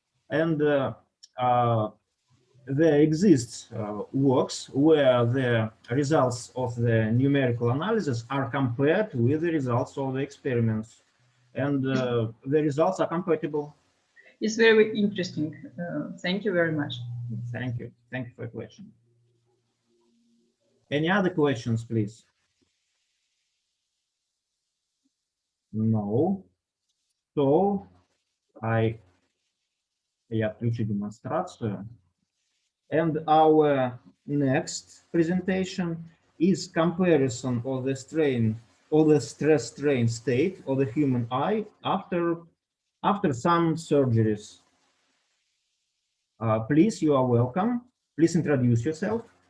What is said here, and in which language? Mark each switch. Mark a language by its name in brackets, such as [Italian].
[English] And there exists works where the results of the numerical analysis are compared with the results of the experiments, and the results are compatible. It's very interesting. Thank you very much. Thank you. Thank you for your question. Any other questions, please? No. [Russian] So, я отключу демонстрацию. [English] And our next presentation is comparison of the strain or the stress strain state of the human eye after some surgeries. Please, you are welcome. Please introduce yourself.